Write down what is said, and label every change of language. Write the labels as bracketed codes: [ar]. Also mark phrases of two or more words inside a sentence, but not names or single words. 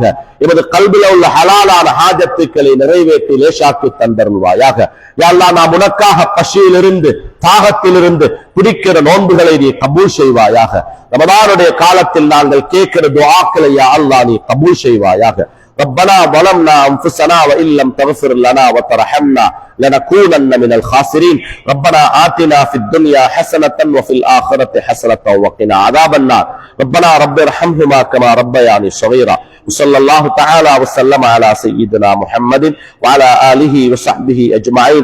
[ta] எமது கல்வில உள்ள ஹலாலான ஹாஜத்துக்களை நிறைவேற்றி லேசாக்கி தந்தருள்வாயாக. [ar] يا الله, [ta] நாம் உனக்காக பசியிலிருந்து தாகத்திலிருந்து பிடிக்கிற நோன்புகளை நீ கபூல் செய்வாயாக. ரமதானுடைய காலத்தில் நாங்கள் கேட்கிற துஆக்களை [ar] يا الله [ta] நீ கபூல் செய்வாயாக. [ar] ربنا ظلمنا أنفسنا وإن لم تغفر لنا وترحمنا لنكونن من الخاسرين. ربنا آتنا في الدنيا حسنة وفي الآخرة حسنة وقنا عذاب النار. ربنا رب ارحمهما كما ربياني صغيرا. وصلى الله تعالى وسلم على سيدنا محمد وعلى آله وصحبه أجمعين.